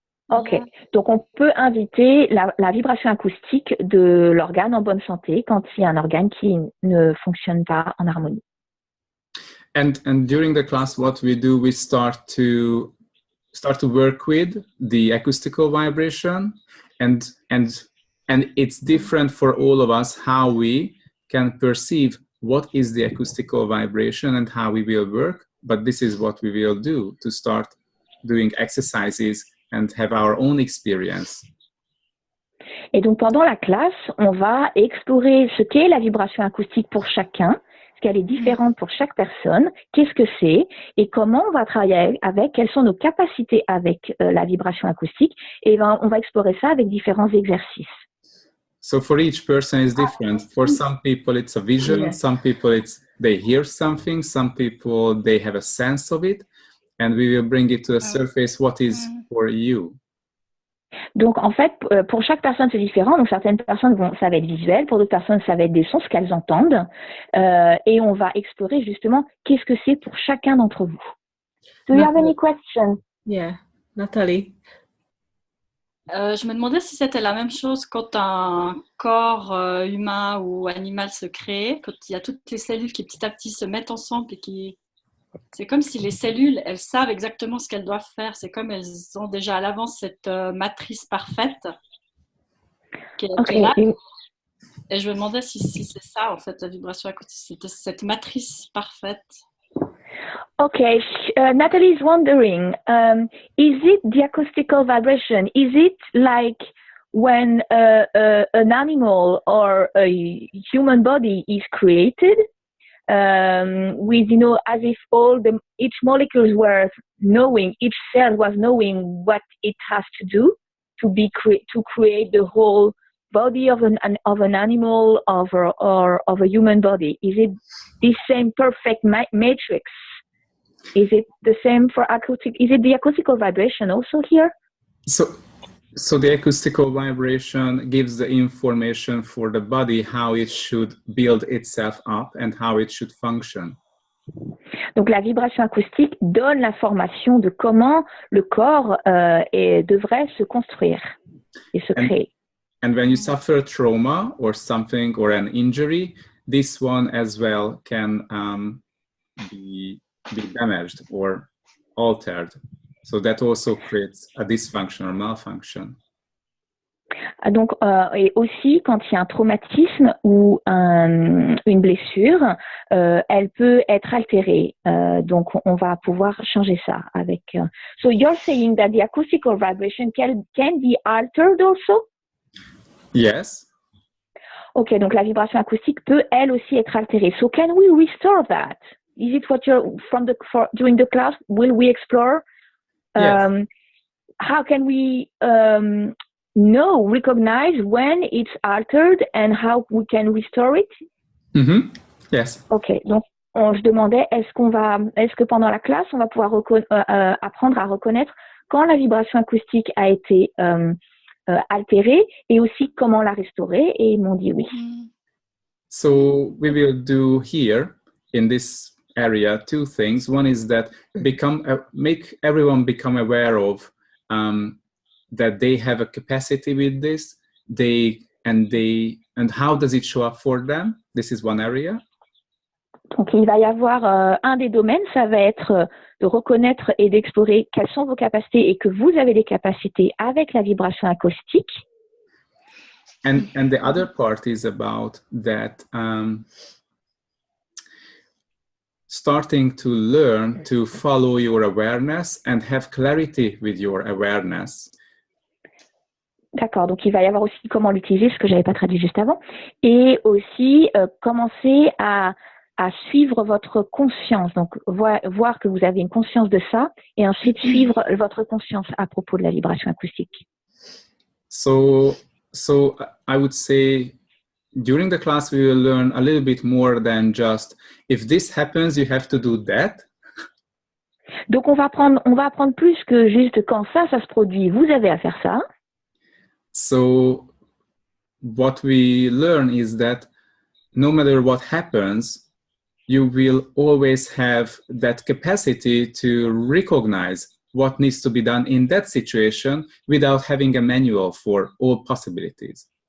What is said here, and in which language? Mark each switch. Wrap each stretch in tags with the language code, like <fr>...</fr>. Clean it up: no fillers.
<fr>Ok, donc on peut inviter la vibration acoustique de l'organe en bonne santé quand il y a un organe qui ne fonctionne pas en harmonie.</fr> <en>And during the class, what we do, we start to work with the acoustical vibration, and it's different for all of us how we can perceive what is the acoustical vibration and how we will work. But this is what we will do to start doing exercises and have our own experience.</en> <fr>Et donc pendant la classe, on va explorer ce qu'est la vibration acoustique pour chacun, ce qu'elle est différente pour chaque personne, qu'est-ce que c'est et comment on va travailler avec, quelles sont nos capacités avec la vibration acoustique, et on va explorer ça avec différents exercices.</fr> <en>So for each person is different. For some people it's a vision, some people they hear something, some people they have a sense of it. And we will bring it to the surface. What is for you?</en> <fr>Donc, en fait, pour chaque personne, c'est différent. Donc, certaines personnes, ça va être visuel. Pour d'autres personnes, ça va être des sons, ce qu'elles entendent. Et on va explorer justement qu'est-ce que c'est pour chacun d'entre vous.</fr> <en>Do you have any questions? Yeah, Nathalie.</en> <fr>Je me demandais si c'était la même chose quand un corps humain ou animal se crée, quand il y a toutes les cellules qui petit à petit se mettent ensemble et qui... C'est comme si les cellules, elles savent exactement ce qu'elles doivent faire. C'est comme elles ont déjà à l'avance cette matrice parfaite qui est là. Et je me demandais si c'est ça, en fait, la vibration acoustique, cette matrice parfaite.</fr> <en>Okay, Natalie is wondering, is it the acoustical vibration? Is it like when an animal or a human body is created? With, as if each molecule were knowing, each cell was knowing what it has to do to create the whole body of an animal or of a human body. Is it the same perfect matrix? Is it the same for acoustic? Is it the acoustical vibration also here? So the acoustical vibration gives the information for the body how it should build itself up and how it should function.</en> <fr>Donc la vibration acoustique donne l'information de comment le corps devrait se construire et se créer.</fr> <en>And when you suffer trauma or something or an injury, this one as well can be damaged or altered. So that also creates a dysfunction or malfunction.</en> <fr>Donc, et aussi, quand il y a un traumatisme ou une blessure, elle peut être altérée. Donc, on va pouvoir changer ça avec.</fr> <en>So you're saying that the acoustical vibration can be altered also? Yes.</en> <fr>Ok, donc la vibration acoustique peut elle aussi être altérée.</fr> <en>So can we restore that? Is it what you're during the class? Will we explore Yes. How can we recognize when it's altered and how we can restore it? Mm-hmm. Yes.</en> <fr>Ok, donc je demandais est-ce que pendant la classe on va pouvoir apprendre à reconnaître quand la vibration acoustique a été altérée et aussi comment la restaurer, et ils m'ont dit oui.</fr> <en>So we will do here in this area 2 things. One is that make everyone become aware of that they have a capacity with this, and how does it show up for them. This is one area.</en> <fr>Donc il va y avoir un des domaines, ça va être de reconnaître et d'explorer quelles sont vos capacités et que vous avez des capacités avec la vibration acoustique.</fr> <en>And the other part is about that starting to learn to follow your awareness and have clarity with your awareness.</en> <fr>D'accord, donc il va y avoir aussi comment l'utiliser, ce que je n'avais pas traduit juste avant, et aussi commencer à suivre votre conscience, donc voir que vous avez une conscience de ça, et ensuite suivre votre conscience à propos de la vibration acoustique.</fr> <en>So I would say during the class we will learn a little bit more than just if this happens you have to do that.</en> <fr>Donc on va apprendre plus que juste quand ça se produit, vous avez à faire ça.</fr> <en>So what we learn is that no matter what happens, you will always have that capacity to recognize what needs to be done in that situation without having a manual for all possibilities.</en>